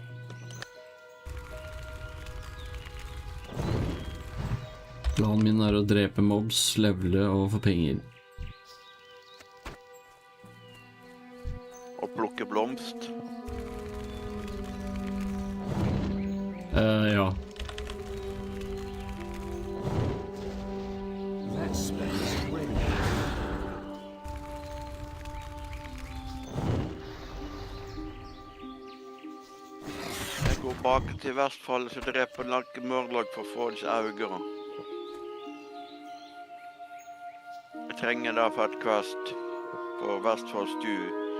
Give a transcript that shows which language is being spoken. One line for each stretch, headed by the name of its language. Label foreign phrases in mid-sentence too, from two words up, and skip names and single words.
Norwegian: Planen min er å drepe mobs, levele og få penger. Og plukke blomst. Ja.
English: That spell is ready.
Norwegian: Jeg går bak til Vestfold, så dreper noen mørlag for å få disse øynene. Jeg trenger det for et quest på Vestfold stue.